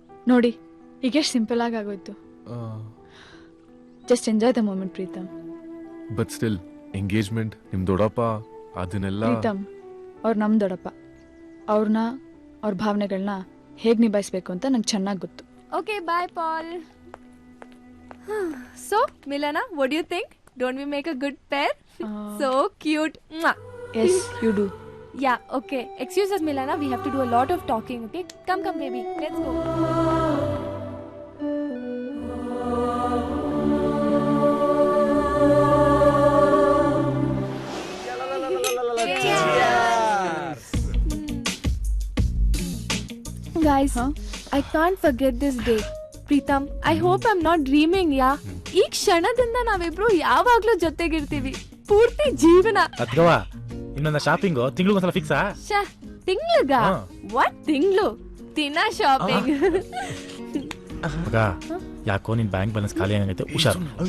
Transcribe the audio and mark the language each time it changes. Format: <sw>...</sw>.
<kn>ನೋಡಿ ಈಗ ಎಷ್ಟು ಸಿಂಪಲ್ ಆಗೋಯ್ತು.</kn> <en>just enjoy the moment</en> <kn>Preetham. But still engagement, ನಿಮ್ ದೊಡ್ಡಪ್ಪ ಅದನ್ನೆಲ್ಲ. ಪ್ರೀತಮ್ ಅವ್ರು ನಮ್ಮ ದೊಡ್ಡಪ್ಪ. ಅವ್ರನ್ನ ಅವ್ರ ಭಾವನೆಗಳನ್ನ ಹೇಗೆ ನಿಭಾಯಿಸ್ಬೇಕು ಅಂತ ನಂಗೆ ಚೆನ್ನಾಗಿ ಗೊತ್ತು.</kn> <en>Okay, bye, Paul. So, Milana, what do you think? Don't we make a good pair? So cute. Mwah. Yes, you do. Yeah, okay. Excuse us, Milana. We have to do a lot of talking, okay? Come, baby. Let's go. Guys, I can't forget this day. Pritam, I hope I'm not dreaming, yeah?</en> <kn>ಈ ಕ್ಷಣದಿಂದ ನಾವಿಬ್ರು ಯಾವಾಗ್ಲೂ ಜೊತೆಗಿರ್ತೀವಿ ಪೂರ್ತಿ ಜೀವನ. ಅದ್ಗವ ಇನ್ನೊಂದ shopping ತಿಂಗಳಿಗೊಂದ್ಸಲ ಫಿಕ್ಸಾ? ತಿಂಗ್ಳಿಗ? What ತಿಂಗ್ಳು? ದಿನ shopping. ಮಗ, ಯಾಕೋ ನಿನ್ ಬ್ಯಾಂಕ್ ಬ್ಯಾಲೆನ್ಸ್ ಖಾಲಿ ಆಗೈತೆ, ಹುಷಾರು.</kn>